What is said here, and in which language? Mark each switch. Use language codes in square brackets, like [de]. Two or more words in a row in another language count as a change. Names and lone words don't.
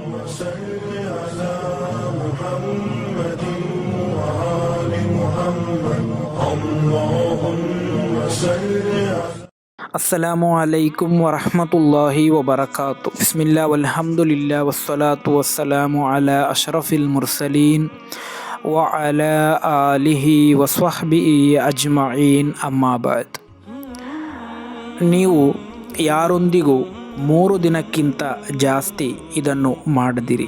[ar] صل على محمد وآل محمد اللهم صل على السلام عليكم ورحمة الله وبركاته. بسم الله والحمد لله والصلاة والسلام على أشرف المرسلين و على آله وصحبه أجمعين. أما بعد. [kn] ನೀವು ಯಾರೊಂದಿಗೂ 3 ದಿನಕ್ಕಿಂತ ಜಾಸ್ತಿ ಇದನ್ನು ಮಾಡದಿರಿ.